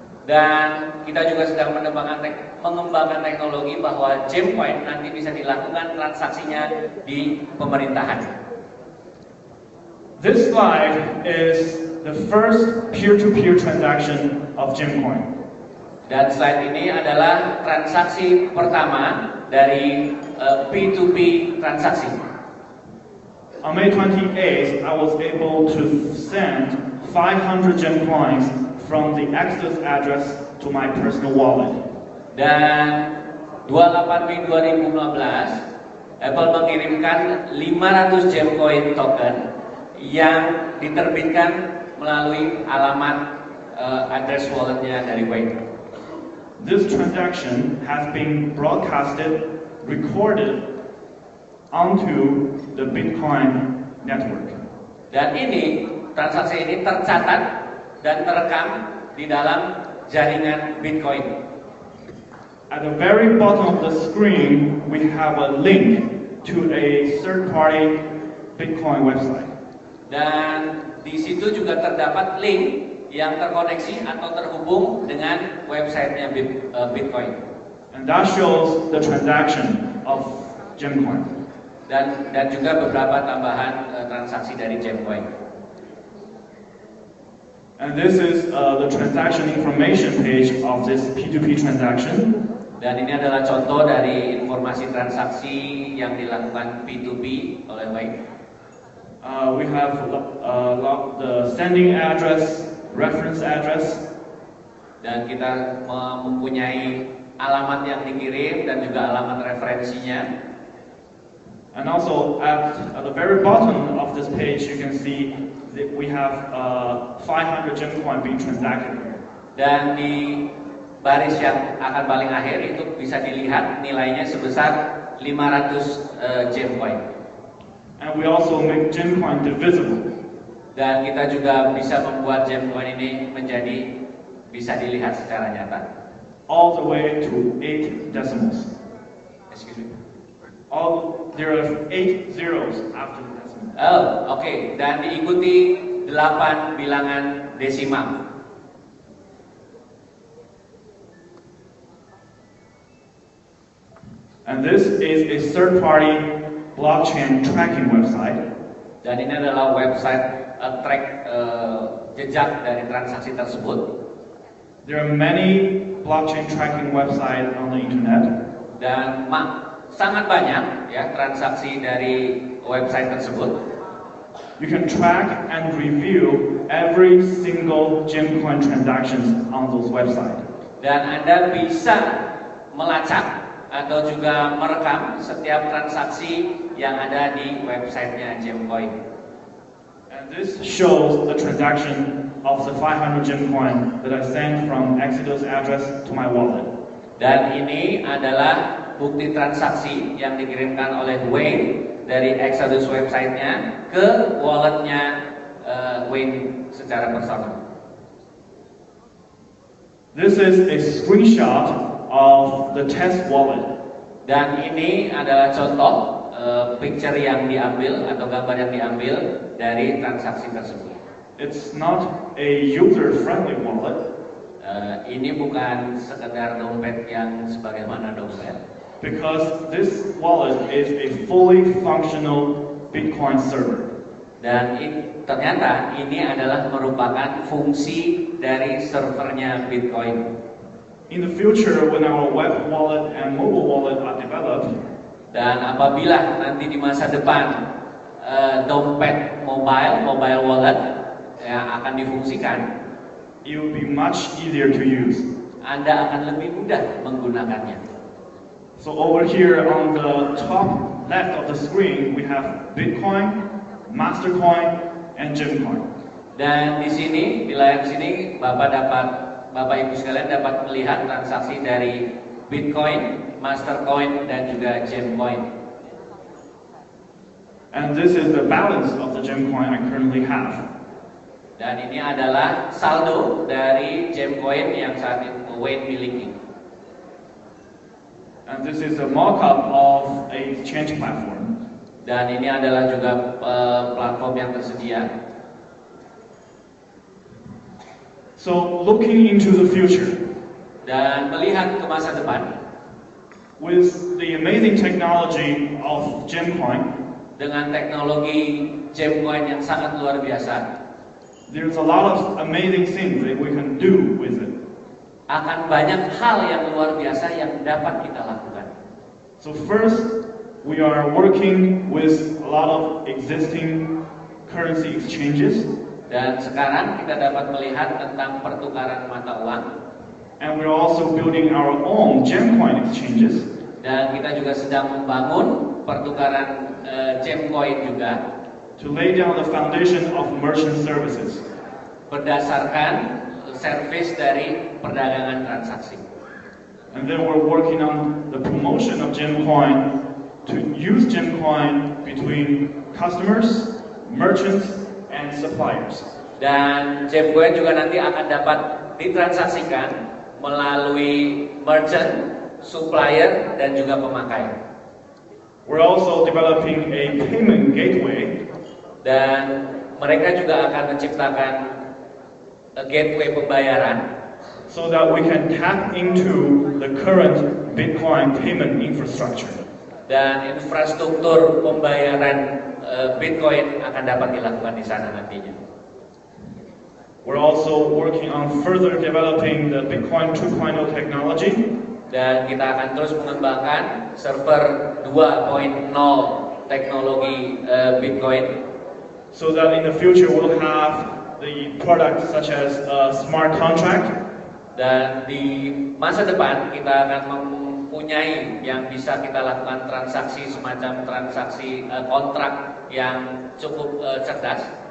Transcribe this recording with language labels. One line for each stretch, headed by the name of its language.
Indonesian: Dan kita juga sedang mengembangkan teknologi bahwa GemCoin nanti bisa dilakukan transaksinya di pemerintahan.
English: This slide is the first peer-to-peer transaction of GemCoin.
Indonesian: Dan slide ini adalah transaksi pertama dari P2P transaksi.
English: On May 28th, I was able to send 500 GemCoins from the Exodus address to my personal wallet.
Indonesian: Dan 28 Mei 2015, Apple mengirimkan 500 GemCoin token yang diterbitkan melalui alamat address walletnya dari Wayne.
English: This transaction has been broadcasted, recorded onto the Bitcoin network.
Indonesian: Dan ini, transaksi ini tercatat dan terekam di dalam jaringan Bitcoin.
English: At the very bottom of the screen, we have a link to a third-party Bitcoin website.
Indonesian: Dan di situ juga terdapat link yang terkoneksi atau terhubung dengan websitenya Bitcoin.
English: And that shows the transaction of GemCoin.
Indonesian: Dan juga beberapa tambahan transaksi dari GemCoin.
English: And this is the transaction information page of this P2P transaction.
Indonesian: Dan ini adalah contoh dari informasi transaksi yang dilakukan P2P oleh Wayne.
English: We have the sending address, reference address.
Indonesian: Dan kita mempunyai alamat yang dikirim dan juga alamat referensinya.
English: And also at the very bottom of this page, you can see that we have 500 GemCoin being transacted.
Indonesian: Dan di baris yang akan paling akhir itu bisa dilihat nilainya sebesar 500 GemCoin.
English: And we also make GemCoin divisible.
Indonesian: Dan kita juga bisa membuat GemCoin ini menjadi bisa dilihat secara nyata.
English: All the way to 8 decimals. Excuse me. There are 8 zeros after the decimal.
Indonesian: Oh, oke. Dan diikuti 8 bilangan desimal.
English: And this is a third-party blockchain tracking website.
Indonesian: Dan ini adalah website track jejak dari transaksi tersebut.
English: There are many blockchain tracking websites on the internet.
Indonesian: Dan sangat banyak ya transaksi dari website tersebut.
English: You can track and review every single GemCoin transactions on those websites.
Indonesian: Dan Anda bisa melacak atau juga merekam setiap transaksi yang ada di websitenya GemCoin.
English: And this shows the transaction of the 500 GemCoin that I sent from Exodus address to my wallet.
Indonesian: Dan ini adalah bukti transaksi yang dikirimkan oleh Wayne dari Exodus websitenya ke walletnya Wayne secara personal.
English: This is a screenshot of the test wallet.
Indonesian: Dan ini adalah contoh picture yang diambil atau gambar yang diambil dari transaksi tersebut.
English: It's not a user-friendly wallet.
Indonesian: Ini bukan sekedar dompet yang sebagaimana dompet.
English: Because this wallet is a fully functional Bitcoin server.
Indonesian: Dan ternyata ini adalah merupakan fungsi dari servernya Bitcoin.
English: In the future, when our web wallet and mobile wallet are developed,
Indonesian: dan apabila nanti di masa depan dompet mobile wallet yang akan difungsikan,
English: it will be much easier to use.
Indonesian: Anda akan lebih mudah menggunakannya.
English: So over here on the top left of the screen, we have Bitcoin, Mastercoin, and GemCoin.
Indonesian: Dan di sini, di layar sini, Bapak Ibu sekalian dapat melihat transaksi dari Bitcoin, Mastercoin, dan juga GemCoin.
English: And this is the balance of the GemCoin I currently have.
Indonesian: Dan ini adalah saldo dari GemCoin yang saat itu Wayne miliki.
English: And this is a mock-up of a exchange platform.
Indonesian: Dan ini adalah juga platform yang tersedia.
English: So looking into the future,
Indonesian: dan melihat ke masa depan,
English: with the amazing technology of GemCoin,
Indonesian: dengan teknologi GemCoin yang sangat luar biasa,
English: there's a lot of amazing things that we can do with it.
Indonesian: akan banyak hal yang luar biasa yang dapat kita lakukan.
English: So first, we are working with a lot of existing currency exchanges.
Indonesian: Dan sekarang kita dapat melihat tentang pertukaran mata uang.
English: And we're also building our own GemCoin exchanges.
Indonesian: Dan kita juga sedang membangun pertukaran GemCoin juga.
English: To lay down the foundation of merchant services.
Indonesian: Berdasarkan servis dari perdagangan transaksi.
English: And then we're working on the promotion of GemCoin to use GemCoin between customers, merchants, and suppliers.
Indonesian: Dan GemCoin juga nanti akan dapat ditransaksikan melalui merchant, supplier, dan juga pemakai.
English: We're also developing a payment gateway.
Indonesian: Dan mereka juga akan menciptakan gateway pembayaran.
English: So that we can tap into the current Bitcoin payment infrastructure.
Indonesian: Dan infrastruktur pembayaran Bitcoin akan dapat dilakukan di sana nantinya.
English: We're also working on further developing the Bitcoin 2.0 technology.
Indonesian: Dan kita akan terus mengembangkan server 2.0 teknologi Bitcoin.
English: So that in the future we'll have the products such as a smart contract.
Indonesian: Dan di masa depan kita akan mempunyai yang bisa kita lakukan transaksi semacam transaksi kontrak yang cukup cerdas.